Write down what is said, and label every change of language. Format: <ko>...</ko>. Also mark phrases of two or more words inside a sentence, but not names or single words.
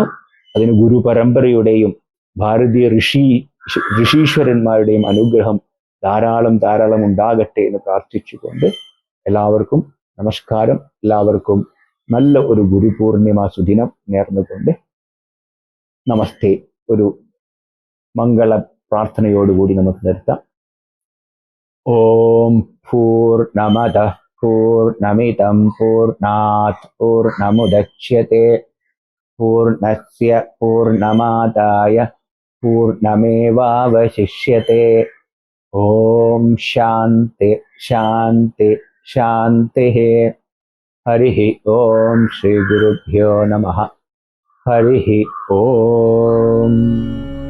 <ml>അതിന് ഗുരു പരമ്പരയുടെയും ഭാരതീയ ഋഷീശ്വരന്മാരുടെയും അനുഗ്രഹം ധാരാളം ഉണ്ടാകട്ടെ എന്ന് പ്രാർത്ഥിച്ചുകൊണ്ട് എല്ലാവർക്കും നമസ്കാരം. എല്ലാവർക്കും നല്ല ഒരു ഗുരുപൂർണിമ സുദിനം നേർന്നുകൊണ്ട് നമസ്തേ. ഒരു മംഗള പ്രാർത്ഥനയോടുകൂടി നമുക്ക് നിർത്താം.</ml> <sa>ഓം പൂർണ്ണമദഃ പൂർണ്ണമിദം പൂർണ്ണാത് പൂർണ്ണമുദച്യത്തെ പൂർണ്ണസ്യ പൂർണ്ണമാദായ പൂർണ്ണമേവാവശിഷ്യത്തെ. ഓം ശാന്തി ശാന്തി ശാന്തിഃ. ഹരിഃ ഓം ശ്രീ ഗുരുഭ്യോ നമഃ. ഹരിഃ ഓം.</sa>